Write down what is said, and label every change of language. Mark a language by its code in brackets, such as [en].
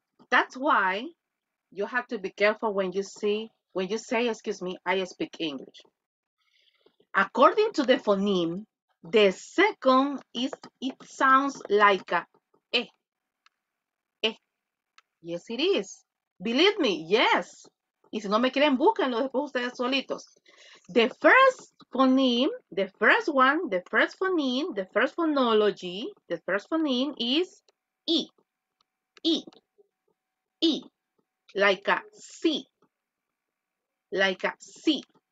[en] That's why you have to be careful when you say, excuse me, I speak English. According to the phoneme, the second it sounds like a eh. Yes, it is. Believe me, yes. [es] Y si no me creen, búsquenlo después ustedes solitos. [en] The first phoneme, the first one, the first phoneme, the first phonology, the first phoneme is E. E. E. Like a C. Like a C.